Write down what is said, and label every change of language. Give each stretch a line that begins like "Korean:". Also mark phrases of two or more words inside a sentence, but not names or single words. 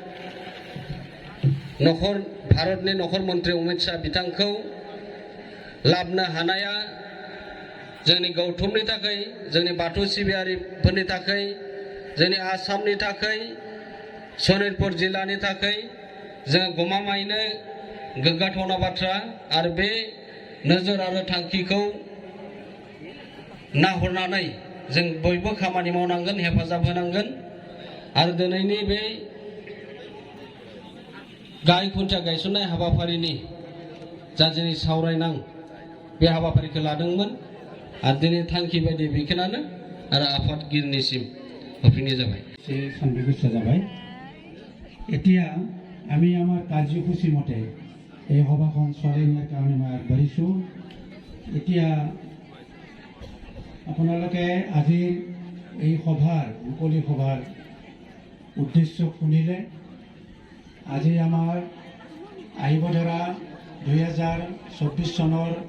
Bodo: भारतनि नखर मन्त्रि अमित शाह बिथांखौ लाबोनो हानाया जोंनि गौथुमनि थाखाय, जोंनि बाथौ सिबियारिफोरनि थाखाय, जोंनि आसामनि थाखाय, सनितपुर जिल्लानि थाखाय जों गमामायैनो गोग्गाथावना बाथ्रा आरो बे नोजोर आरो थांखिखौ नाहरनानै जों बयबो खामानि मावनांगोन हेफाजाब होनांगोन आरो दिनैनि बे गाय खुन्थिया गायसननाय हाबाफारिनि जा जोंनि सावरायनां बे हाबाफारिखौ लादोंमोन आरो दिनै थांखि बायदि बेखिनियानो आरो आफादगिरिनिसिम होफिननाय जाबाय से सन्देह जाबाय
Assamese: এতিয়া আমি আমাৰ কাৰ্যসূচী মতে এই সভাখন চলাই নিয়াৰ কাৰণে মই আগবাঢ়িছোঁ এতিয়া আপোনালোকে আজিৰ এই সভাৰ মুকলি সভাৰ উদ্দেশ্য শুনিলে আজি আমাৰ আহিব ধৰা 2024 চনৰ